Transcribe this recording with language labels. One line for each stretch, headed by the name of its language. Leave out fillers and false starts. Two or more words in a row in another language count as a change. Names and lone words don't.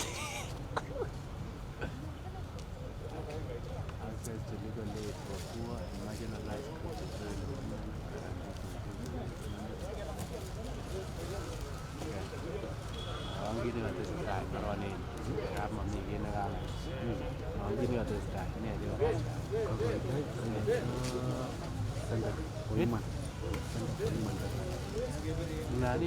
English: Access to legal aid for poor and marginalized
Kalenjin: Angin nga tesetai koronin kap mami kiy nekanai. Angin nga tesetai ne chekakastai.
English: Center for Human. Center for Human Rights.
Kalenjin: Nani?